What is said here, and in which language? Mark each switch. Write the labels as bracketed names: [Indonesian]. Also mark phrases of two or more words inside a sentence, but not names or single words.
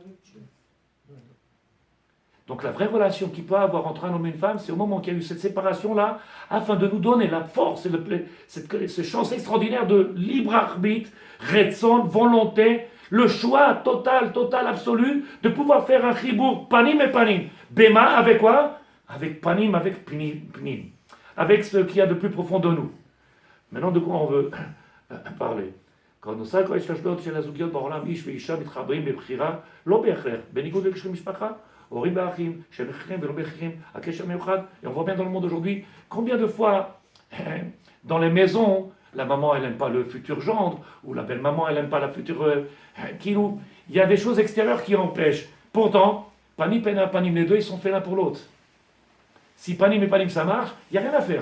[French] Donc, la vraie relation qu'il peut avoir entre un homme et une femme, c'est au moment qu'il y a eu cette séparation-là, afin de nous donner la force et cette chance extraordinaire de libre arbitre, retson, volonté, le choix total, absolu, de pouvoir faire un [Hebrew] חיבור פנים [French] et panim. Bema, avec quoi? Avec panim, avec pnim. Avec ce qu'il y a de plus profond de nous. Maintenant, de quoi on veut parler? Quand nous savons qu'il y a des choses chez la Zougiot, [Hebrew] בעולם איש ואישה מתחברים בבחירה לא בהכרח, בניגוד לקשרי משפחה, הורים ואחים, שהם הכרחים ולא בהכרחים, הקשר מיוחד. [French] Et on voit bien dans le monde aujourd'hui, combien de fois, dans les maisons, la maman elle n'aime pas le futur gendre, ou la belle-maman elle n'aime pas la future kilou. Il y a des choses extérieures qui empêchent. Pourtant, panim et panim, les deux ils sont faits l'un pour l'autre. Si panim et panim ça marche, il n'y a rien à faire.